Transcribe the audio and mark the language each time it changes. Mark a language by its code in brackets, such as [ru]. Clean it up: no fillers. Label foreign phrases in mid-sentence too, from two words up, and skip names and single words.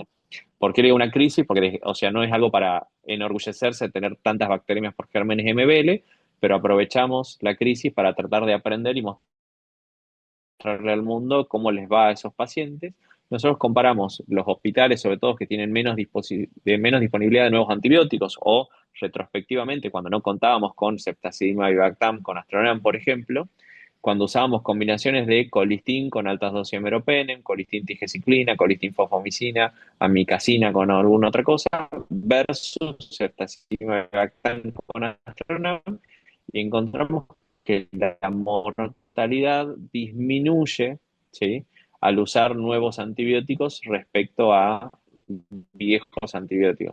[es] ¿Por qué le digo una crisis? Porque, o sea, no es algo para enorgullecerse de tener tantas bacterias por gérmenes MBL, pero aprovechamos la crisis para tratar de aprender y mostrarle al mundo cómo les va a esos pacientes. Nosotros comparamos los hospitales, sobre todo que tienen menos disponibilidad de nuevos antibióticos o retrospectivamente, cuando no contábamos con ceftazidimab y Bactam, con Astronan, por ejemplo, cuando usábamos combinaciones de colistin con altas dosis de meropenem, colistin tigeciclina, colistin fosfomicina, amicacina con alguna otra cosa, versus ceftazidimab y Bactam con Astronan, y encontramos que la mortalidad disminuye, ¿sí? Al usar nuevos antibióticos respecto a viejos antibióticos.